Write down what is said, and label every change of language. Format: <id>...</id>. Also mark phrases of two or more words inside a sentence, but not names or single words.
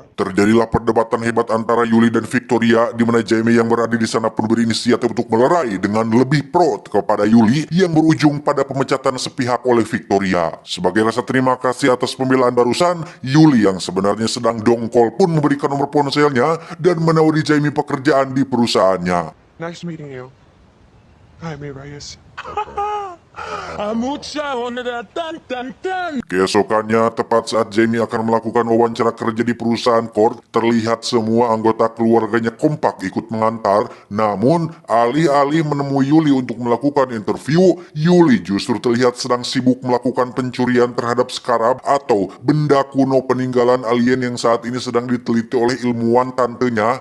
<id>Terjadilah perdebatan hebat antara Yuli dan Victoria, di mana Jaime yang berada di sana pun berinisiatif untuk melerai dengan lebih pro kepada Yuli yang berujung pada pemecatan sepihak oleh Victoria. Sebagai rasa terima kasih atas pembelaan barusan, Yuli yang sebenarnya sedang dongkol pun memberikan nomor ponselnya dan menawari Jaime pekerjaan di perusahaannya.</id> <en>Nice meeting you.</en> <es>Jaime Reyes. Mucha honra, tan tan tan.</es> <id>Keesokannya, tepat saat Jaime akan melakukan wawancara kerja di perusahaan Cord, terlihat semua anggota keluarganya kompak ikut mengantar. Namun, alih-alih menemui Yuli untuk melakukan interview, Yuli justru terlihat sedang sibuk melakukan pencurian terhadap Scarab atau benda kuno peninggalan alien yang saat ini sedang diteliti oleh ilmuwan tantenya.</id>